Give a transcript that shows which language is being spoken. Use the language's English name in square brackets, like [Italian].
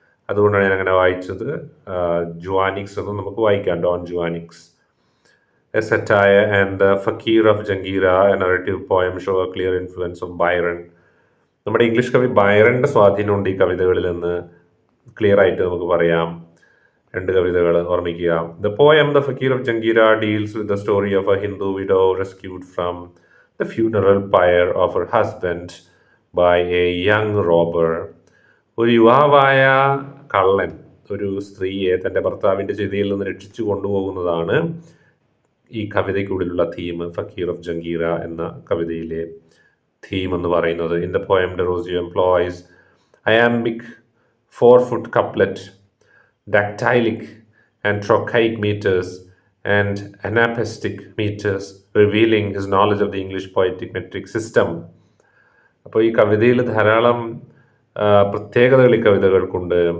[Malayalam] അതുകൊണ്ടാണ് ഞാൻ അങ്ങനെ വായിച്ചത്. ജുവാനിക്സ് എന്ന് നമുക്ക് വായിക്കാം, Don ജുവാനിക്സ്. [English] A satire and the Fakir of Jangira, a narrative poem, show a clear influence of Byron. [Malayalam] നമ്മുടെ ഇംഗ്ലീഷ് കവി ബൈറന്റെ സ്വാധീനമുണ്ട് ഈ കവിതകളിൽ നിന്ന് ക്ലിയർ ആയിട്ട് നമുക്ക് പറയാം. രണ്ട് കവിതകൾ ഓർമ്മിക്കുക. [English] The poem The Fakir of Jangira deals with the story of a Hindu widow rescued from the funeral pyre of her husband by a young robber. [Malayalam] ഒരു യുവാവായ കള്ളൻ ഒരു സ്ത്രീയെ തൻ്റെ ഭർത്താവിൻ്റെ ചിതയിൽ നിന്ന് രക്ഷിച്ചു കൊണ്ടുപോകുന്നതാണ് ഈ കവിതയ്ക്കുള്ളിലുള്ള തീം, ഫക്കീർ ഓഫ് ജംഗീറ എന്ന കവിതയിലെ തീം എന്ന് പറയുന്നത്. [English] In the poem Derozio employs iambic 4-foot couplet, dactylic and trochaic meters and anapestic meters, revealing his knowledge of the English poetic metric system. [Malayalam] അപ്പോൾ ഈ കവിതയിൽ ധാരാളം പ്രത്യേകതകൾ ഈ കവിതകൾക്കുണ്ട്.